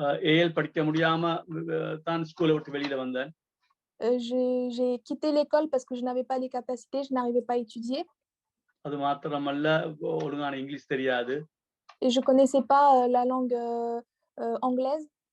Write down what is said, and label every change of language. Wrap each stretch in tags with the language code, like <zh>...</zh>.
<ta>AL படிக்க முடியாம தான் ஸ்கூலை விட்டு வெளியில வந்தேன்.</ta> <fr>J'ai quitté l'école parce que je n'avais pas les capacités, je n'arrivais pas à étudier</fr> <ta>அது மாத்திரமல்ல ஒழுங்கான இங்கிலீஷ் தெரியாது.</ta> <fr>et je connaissais pas la langue anglaise.</fr>